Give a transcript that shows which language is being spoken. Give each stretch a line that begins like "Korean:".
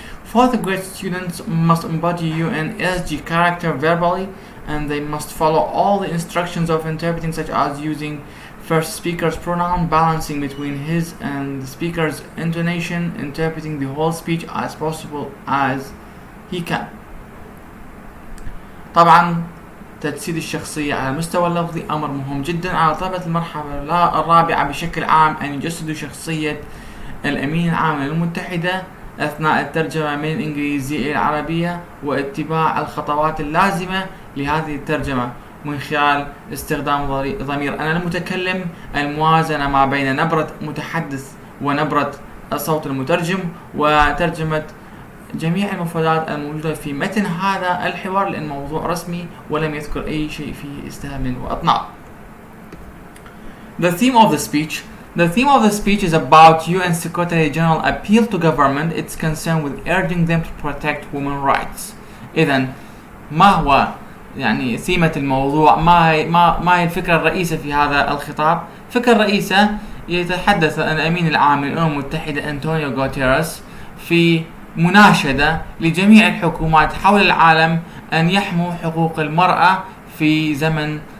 English: 4th grade students must embody UNSG character verbally, and they must follow all the instructions of interpreting, such as using first speaker's pronoun, balancing between his and the speaker's intonation, interpreting the whole speech as possible as he can.
Arabic: طبعا تجسيد الشخصية على المستوى اللفظي أمر مهم جدا على طلبة المرحلة الرابعة بشكل عام أن يجسدوا شخصية الأمين العام للأمم المتحدة أثناء الترجمة من الإنجليزية إلى العربية، واتباع الخطوات اللازمة لهذه الترجمة من خلال استخدام ضمير أنا المتكلم، الموازنة ما بين نبرة متحدث ونبرة صوت المترجم، وترجمة جميع المفردات الموجودة في متن هذا الحوار، لأن موضوع رسمي ولم يذكر أي شيء فيه استهام وأطناب.
English: The theme of the speech is about UN Secretary General appeal to government. It's concerned with urging them to protect women's rights.
Arabic: إذن ما هو يعني ثيمة الموضوع؟ ما هي الفكرة الرئيسة في هذا الخطاب؟ الفكرة الرئيسة يتحدث الأمين العام للأمم المتحدة أنطونيو غوتيريس في مناشدة لجميع الحكومات حول العالم أن يحموا حقوق المرأة في زمن